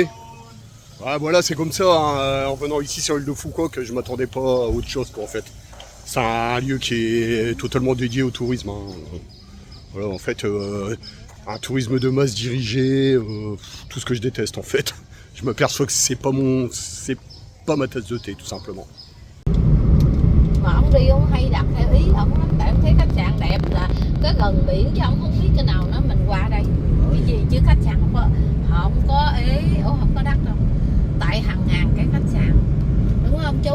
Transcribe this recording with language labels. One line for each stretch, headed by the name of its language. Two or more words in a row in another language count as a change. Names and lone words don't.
French: Ouais, voilà, c'est comme ça, hein. En venant ici sur l'île de Foucault, que je m'attendais pas à autre chose, quoi, en fait. C'est un lieu qui est totalement dédié au tourisme, hein. Voilà, en fait, un tourisme de masse dirigé, tout ce que je déteste, en fait. Je m'aperçois que c'est pas ma tasse de thé, tout simplement.
Vietnamese: Mà ông đi ông hay đặt theo ý ông lắm, tại ông thấy khách sạn đẹp là cái gần biển chứ ông không biết cái nào nó mình qua đây cái gì chứ khách sạn họ không có ý, không có đắt đâu, tại hàng ngàn cái khách sạn, đúng không chú?